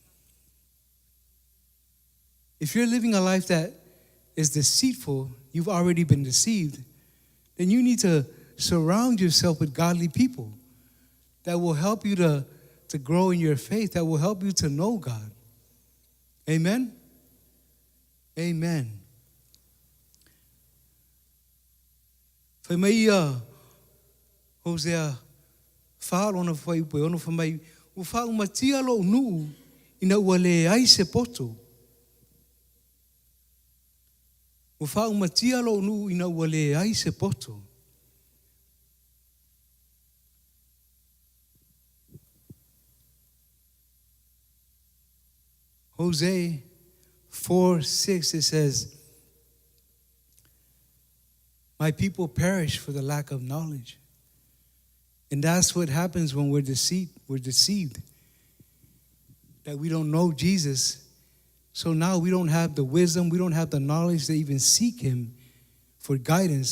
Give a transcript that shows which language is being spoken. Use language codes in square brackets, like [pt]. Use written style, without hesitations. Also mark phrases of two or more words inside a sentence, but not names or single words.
[en] If you're living a life that is deceitful, you've already been deceived, then you need to surround yourself with godly people that will help you to grow in your faith, that will help you to know God. Amen? Amen. [sm] Whai mai Hosea whaaro ona whai upe ono whai mai u wha umatia lo nuu ina ua le ai se poto. U wha umatia lo nuu ina ua le ai se poto. [en] Hosea 4:6, it says, my people perish for the lack of knowledge. And that's what happens when we're deceived. That we don't know Jesus. So now we don't have the wisdom, we don't have the knowledge to even seek Him for guidance.